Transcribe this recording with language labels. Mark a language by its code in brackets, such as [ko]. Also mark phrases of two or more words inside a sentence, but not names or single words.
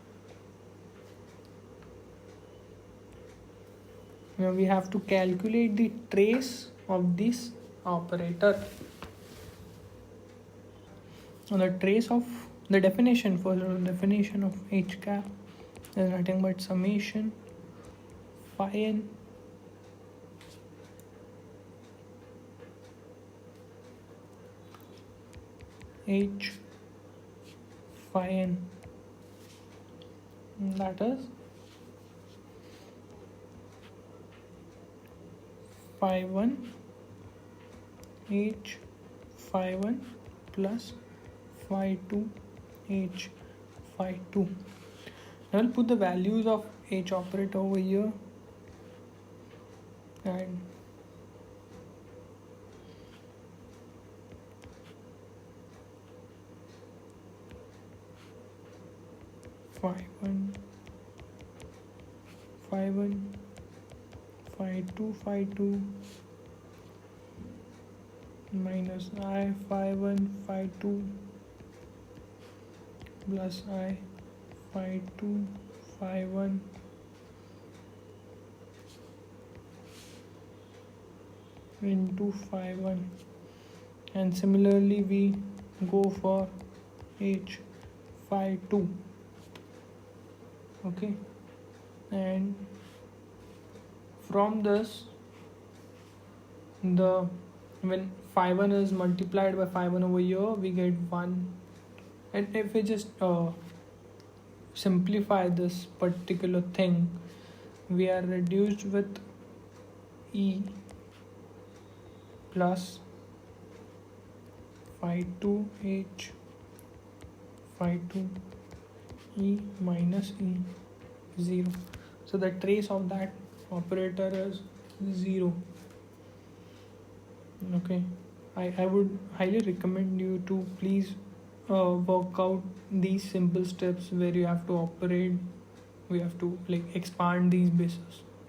[en] Now we have to calculate the trace of this operator. Now the trace of the definition for the definition of h cap is nothing but summation phi n h phi n, that is phi 1 h phi 1 plus phi 2 h phi 2. Now I'll put the values of h operator over here and phi 1 phi 1 phi 2 minus I phi 1 phi 2 plus I phi 2 phi 1 into phi 1, and similarly we go for h phi 2. Okay, and from this, the when phi 1 is multiplied by phi 1 over here, we get 1. And if we just simplify this particular thing, we are reduced with e plus phi 2 h phi 2 e minus e 0. So the trace of that operator is 0. Okay, I would highly recommend you to please work out these simple steps where you have to operate, we have to like expand these bases.